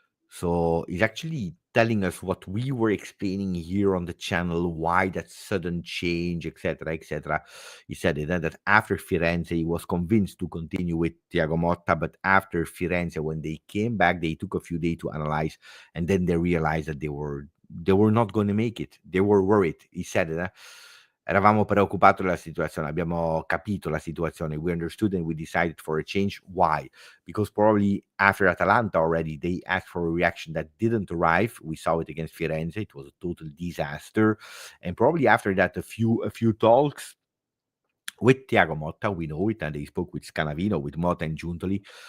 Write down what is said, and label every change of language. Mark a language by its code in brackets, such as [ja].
[en] So he's actually telling us what we were explaining here on the channel, why that sudden change, etc., etc. He said it, that after Firenze, he was convinced to continue with Thiago Motta, but after Firenze, when they came back, they took a few days to analyze, and then they realized that they were not going to make it. They were worried. He said it. [it] Eravamo preoccupati della situazione, abbiamo capito la situazione, [en] we understood and we decided for a change. Why? Because probably after Atalanta already, they asked for a reaction that didn't arrive. We saw it against Firenze, it was a total disaster. And probably after that, a few talks with Thiago Motta, we know it, and they spoke with Scanavino, with Motta and Giuntoli.